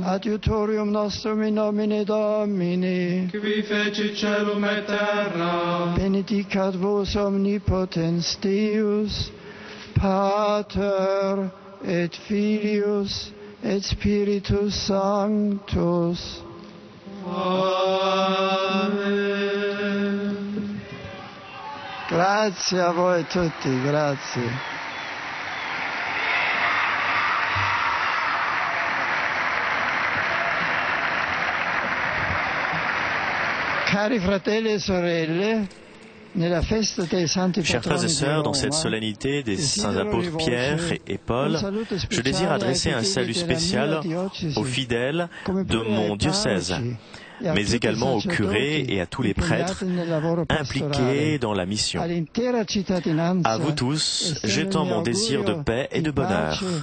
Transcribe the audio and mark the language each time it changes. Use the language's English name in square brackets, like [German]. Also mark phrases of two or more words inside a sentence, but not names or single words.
[Latin] Adiutorium nostrum in nomine Domini. Qui fecit caelum et terra. Benedicat vos omnipotens Deus, Pater et Filius et Spiritus Sanctus. Amen. [Italian] Grazie a voi tutti, grazie. Cari fratelli e sorelle, nella festa dei santi [French] Chers frères et [Italian] patroni di [French] sœurs, dans [Italian] Roma, [French] cette solennité des saints apôtres Pierre et Paul, je désire adresser un salut spécial aux fidèles de mon diocèse, mais également aux curés et à tous les prêtres impliqués dans la mission. À vous tous, j'étends mon désir de paix et de bonheur.